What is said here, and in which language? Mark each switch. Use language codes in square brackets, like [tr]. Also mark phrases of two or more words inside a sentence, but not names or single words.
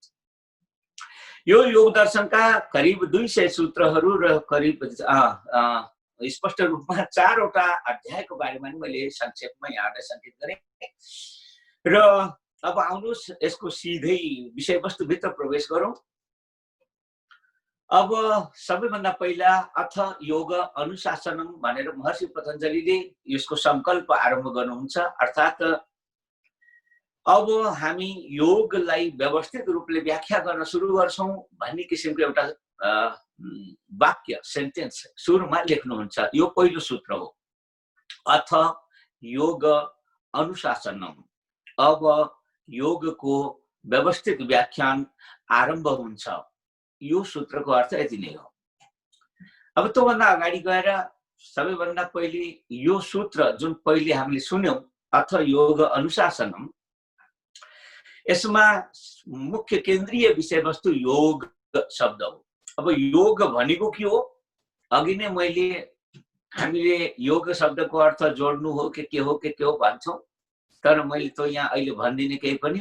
[ne] यो योग दर्शनका करिब 200 सूत्रहरू र करिब स्पष्ट रूपमा 4वटा अध्यायको बारेमा मैले संक्षेपमा यहाँलाई सङ्केत गरेँ र अब आउनुहोस् यसको सिधै विषयवस्तुभित्र प्रवेश गरौँ। अब सबैभन्दा पहिला [sa] अथ योग अनुशासनम [ne] भनेर महर्षि पतञ्जलिले यसको संकल्प आरम्भ गर्नुहुन्छ। अर्थात् अब हामी योगलाई व्यवस्थित रूपले व्याख्या गर्न सुरु गर्छौँ भन्ने किसिमको एउटा वाक्य सेन्टेन्स सुरुमा लेख्नुहुन्छ। यो पहिलो सूत्र हो, [sa] अथ योग अनुशासनम। [ne] अब योगको व्यवस्थित व्याख्यान आरम्भ हुन्छ। यो सूत्रको अर्थ यति नै हो। अब त्योभन्दा अगाडि गएर सबैभन्दा पहिले यो सूत्र जुन पहिले हामीले सुन्यौं, [sa] अथ योग अनुशासनम, [ne] यसमा मुख्य केन्द्रीय विषयवस्तु योग शब्द हो। अब योग भनेको के हो? अघि नै हामीले योग शब्दको अर्थ जोड्नु हो के हो भन्छौँ, तर मैले त यहाँ अहिले भन्दिनँ केही पनि।